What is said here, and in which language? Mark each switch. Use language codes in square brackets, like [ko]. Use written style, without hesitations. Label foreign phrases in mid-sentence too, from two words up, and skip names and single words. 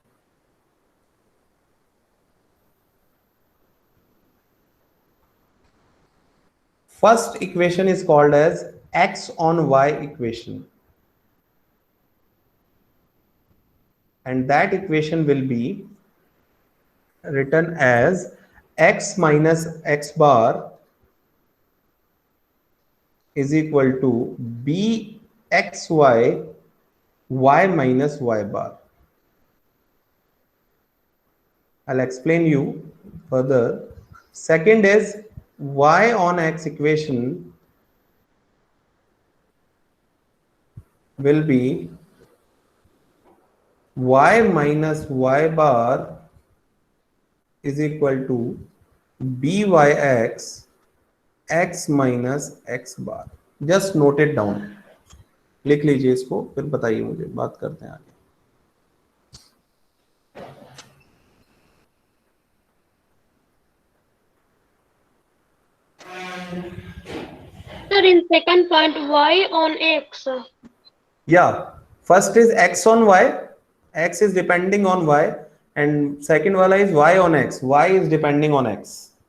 [en] first equation is called as x on y equation, and that equation will be written as x minus x bar is equal to bxy y minus y bar. I'll explain you further. Second is y on x equation will be y minus y bar is equal to byx x minus x bar. Just note it down. [hi] लिख लीजिए इसको, फिर बताइए मुझे, बात करते हैं आगे. [en] Sir, in second point, y on x. Yeah, first is x on y, x is depending on y, and second wala is y on x, y is depending on x.